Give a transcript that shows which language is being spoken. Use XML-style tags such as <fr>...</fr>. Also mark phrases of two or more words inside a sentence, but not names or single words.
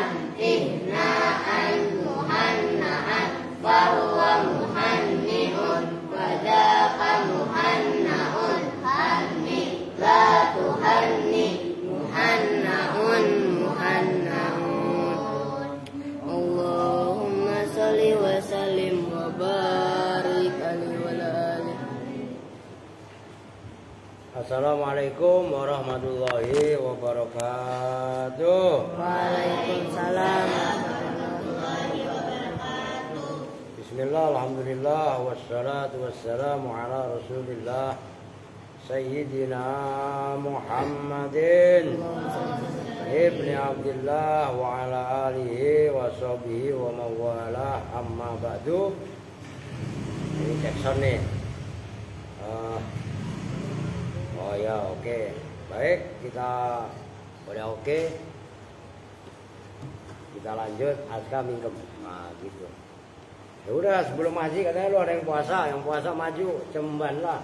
<ar>تهنئةً مهنّأً فهو مهنّئٌ وذاك مهنّأٌ هنّي لا تهنّي مهنّأٌ مهنّأٌ اللهم صلّ وسلّم وبارك عليه وعلى آله. السلام عليكم ورحمة الله وبركاته. وعليكم السلام. بسم الله، الحمد لله، والصلاة والسلام على رسول الله سيدنا محمد بن عبد الله وعلى آله وصحبه ومن والاه أما بعد.</ar> <id>Ini Jackson nih. Oh ya, oke. Baik, kita udah oke. Kita lanjut aska mingkem. Nah, gitu. Ya udah, sebelum ngaji katanya lu ada yang puasa maju, cemban lah.</id>